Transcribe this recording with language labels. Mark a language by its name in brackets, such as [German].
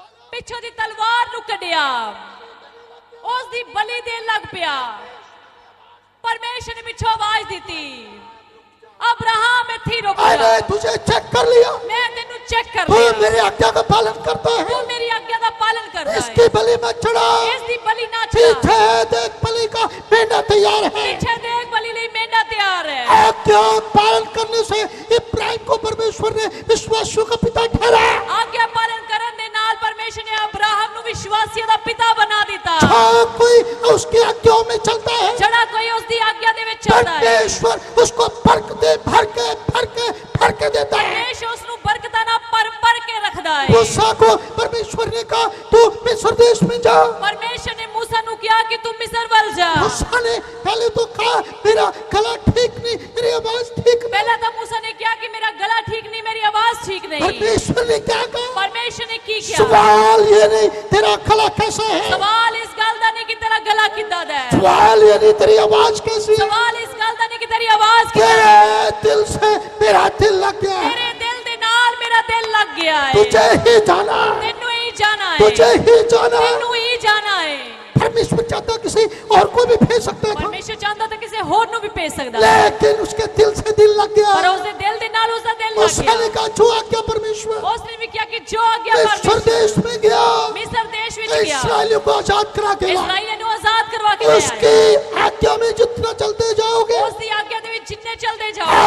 [Punjabi] ਪਿੱਛੋਂ ਦੀ ਤਲਵਾਰ ਨੂੰ ਕੱਢਿਆ, ਉਸ ਦੀ ਬਲੀ ਦੇਣ ਲੱਗ ਪਿਆ। ਪਰਮੇਸ਼ਰ ਨੇ ਪਿੱਛੋਂ ਆਵਾਜ਼ ਦਿੱਤੀ, ਅਬਰਾਹਮ ਇੱਥੇ ਰੁਕ ਜਾ, [Hindi] मैंने तुझे चेक कर लिया, [Punjabi] ਮੈਂ ਤੈਨੂੰ ਚੈੱਕ ਕਰ [Hindi] तू [Punjabi] ਲਿਆ, [Hindi] मेरी आज्ञा का पालन करता है। [Punjabi] ਤੂੰ ਮੇਰੀ ਆਗਿਆ ਦਾ ਪਾਲਨ ਕਰਦਾ [Hindi] इसकी [Punjabi] ਹੈ। [Hindi] बलि में चढ़ा। [Punjabi] ਇਸ ਦੀ ਬਲੀ ਨਾ ਚੜਾ, [Hindi] पीछे देख बलि का मेंढा तैयार है। [Punjabi] ਪਿੱਛੇ ਦੇਖ ਬਲੀ ਲਈ ਮੇਂਢਾ ਤਿਆਰ ਹੈ। [Hindi] आज्ञा पालन करने से इब्राहिम को परमेश्वर ने विश्वासियों का पिता ठहराया। [Punjabi] ਆਗਿਆ ਪਾਲਨ ਕਰਨ ਦੇ ਨਾਲ ਪਰਮੇਸ਼ਰ ਨੇ ਅਬਰਾਹਮ ਨੂੰ ਵਿਸ਼ਵਾਸੀਆਂ ਦਾ ਪਿਤਾ ਬਣਾ ਦਿੱਤਾ। [Hindi] हाँ, कोई उसकी आज्ञाओं में चलता है, [Punjabi] ਜਿਹੜਾ ਕੋਈ ਉਸ ਦੀ ਆਗਿਆ ਦੇ ਵਿੱਚ ਚੱਲਦਾ ਹੈ, [Hindi] परमेश्वर उसको बरकतें भर के देता है। [Punjabi] ਪਰਮੇਸ਼ਰ ਉਸ ਨੂੰ ਬਰਕਤਾਂ ਨਾਲ ਭਰ ਕੇ ਰੱਖਦਾ ਹੈ। [Hindi] मूसा को परमेश्वर ने कहा तू मिस्र देश में जा। [Punjabi] ਪਰਮੇਸ਼ਰ ਨੇ मूसा ਨੂੰ ਕਿਹਾ ਕਿ ਤੂੰ ਮਿਸਰ ਵੱਲ ਜਾ। [Hindi] मूसा ने पहले तो कहा मेरा गला ठीक नहीं, मेरी आवाज ठीक नहीं। [Punjabi] ਪਹਿਲਾਂ ਤਾਂ मूसा ਨੇ ਕਿਹਾ ਕਿ ਮੇਰਾ ਗਲਾ ਠੀਕ ਨਹੀਂ, ਮੇਰੀ ਆਵਾਜ਼ ਠੀਕ ਨਹੀਂ। [Hindi] परमेश्वर ने क्या कहा? [Punjabi] ਪਰਮੇਸ਼ਰ ਨੇ ਕੀ ਕਿਹਾ? [Hindi] सवाल ये नहीं तेरा गला कैसा है, [Punjabi] ਸਵਾਲ ਇਸ ਗੱਲ ਦਾ ਨਹੀਂ ਕਿ ਤੇਰਾ ਗਲਾ ਕਿੱਦਾਂ ਦਾ ਹੈ, [Hindi] सवाल ये नहीं तेरी आवाज कैसी है, [Punjabi] ਸਵਾਲ ਇਸ ਗੱਲ ਦਾ ਨਹੀਂ ਕਿ ਤੇਰੀ ਆਵਾਜ਼ ਕਿੱਦਾਂ ਹੈ। [Hindi] तेरे दिल से मेरा दिल लग गया है। [Punjabi] ਤੇਰੇ ਦਿਲ ਦੇ ਨਾਲ ਮੇਰਾ ਦਿਲ ਲੱਗ ਗਿਆ ਹੈ। [Hindi] तुझे ही जाना, [Punjabi] ਤੈਨੂੰ ਹੀ ਜਾਣਾ ਹੈ, [Hindi] तुझे ही जाना। [Punjabi] ਤੈਨੂੰ ਹੀ ਜਾਣਾ ਹੈ। [Hindi] परमेश्वर चाहता किसी और को भी भेज सकता था, [Punjabi] ਪਰਮੇਸ਼ਰ ਚਾਹੁੰਦਾ ਤਾਂ ਕਿਸੇ ਹੋਰ ਨੂੰ ਵੀ ਭੇਜ ਸਕਦਾ ਹੈ, [Hindi] लेकिन उसके दिल से दिल लग गया। [Punjabi] ਪਰ ਉਸ ਦੇ ਦਿਲ ਦੇ ਨਾਲ ਉਸ ਦਾ ਦਿਲ ਲੱਗ [Hindi] उसने [Punjabi] ਗਿਆ। [Hindi] कहा जो आज्ञा परमेश्वर [Punjabi] ਉਸ ਨੇ ਵੀ ਕਿਹਾ ਕਿ ਜੋ ਆਗਿਆ [Hindi] मिस्र [Punjabi] ਪਰਮੇਸ਼ਰ [Hindi] देश में गया, [Punjabi] ਮਿਸਰ ਦੇਸ਼ ਵਿੱਚ ਗਿਆ, [Hindi] इस्राएलियों को आजाद करा के लाया। [Punjabi] ਇਸਰਾਈਲੀਆਂ ਨੂੰ ਆਜ਼ਾਦ ਕਰਵਾ ਕੇ ਲਿਆਇਆ। [Hindi] उसकी आज्ञा में जितना चलते जाओगे [Punjabi] ਉਸ ਦੀ ਆਗਿਆ ਦੇ ਵਿੱਚ ਜਿੰਨੇ ਚੱਲਦੇ ਜਾਓ,